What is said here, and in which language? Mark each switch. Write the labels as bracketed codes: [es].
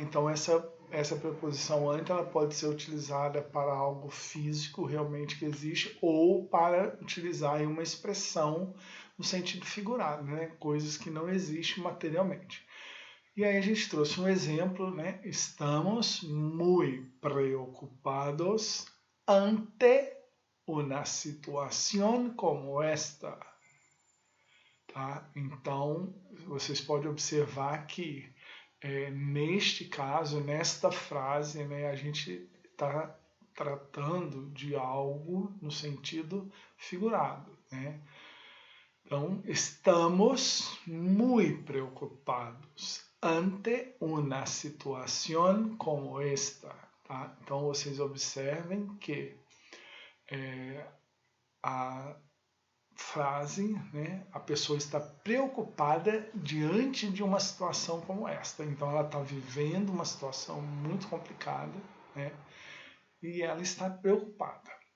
[pt] Então, essa preposição ante ela pode ser utilizada para algo físico realmente que existe ou para utilizar em uma expressão no sentido figurado, né? Coisas que não existem materialmente. E aí a gente trouxe um exemplo, né? [es] Estamos muy preocupados ante una situación como esta. [pt] Tá? Então, vocês podem observar que neste caso, nesta frase, né, a gente está tratando de algo no sentido figurado. Né? [es] Então, estamos muy preocupados ante una situación como esta. [pt] Tá? Então, vocês observem que a frase, né, a pessoa está preocupada diante de uma situação como esta. Então, ela está vivendo uma situação muito complicada, né, e ela está preocupada.